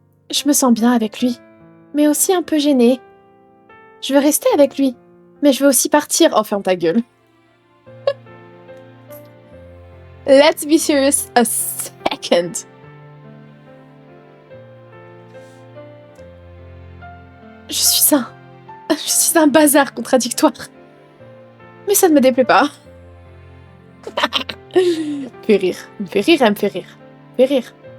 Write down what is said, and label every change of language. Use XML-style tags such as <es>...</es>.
<fr>Je me sens bien avec lui, mais aussi un peu gênée. Je veux rester avec lui, mais je veux aussi partir. Oh, ferme ta gueule.</fr> <en>Let's be serious a second.</en> <fr>Je suis un bazar contradictoire. Mais ça ne me déplaît pas. Elle me fait rire.</fr>